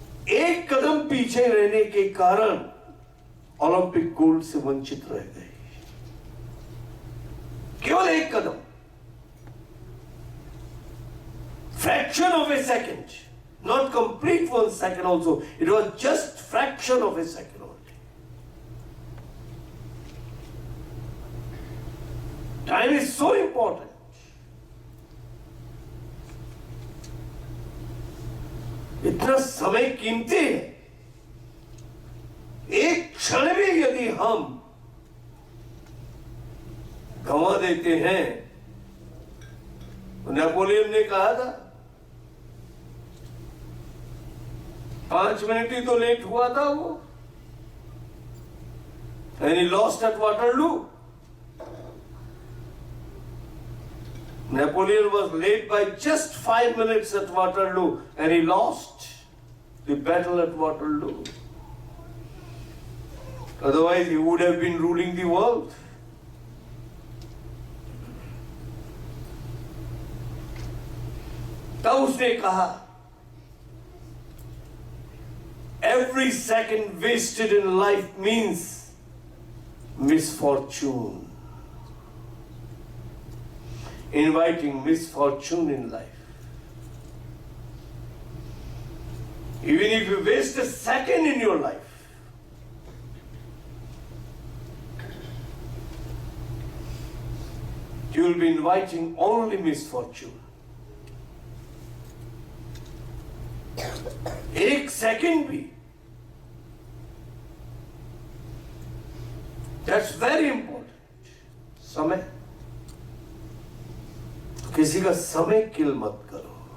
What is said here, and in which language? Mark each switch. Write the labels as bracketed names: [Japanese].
[Hindi] 1 कदम पीछे रहने के कारण ओलंपिक गोल्ड से वंचित रह गए। केवल 1 कदम, [English] Fraction of a second, not complete 1 second also. It was just fraction of a second only. Time is so important. [Hindi] इतना समय कीमती है। 1 क्षण भी यदि हम गंवा देते हैं, तो नेपोलियन ने कहा था 5 मिनट ही तो लेट हुआ था वो, [English] and he lost at Waterloo. Napoleon was late by just 5 minutes at Waterloo, and he lost the battle at Waterloo. Otherwise, he would have been ruling the world. [Hindi] उसने कहा, [English] every second wasted in life means misfortune. Inviting misfortune in life. Even if you waste a second in your life, you will be inviting only misfortune. [Hindi] एक second भी, [English] that's very important. [Hindi] समय, किसी का समय किल मत करो.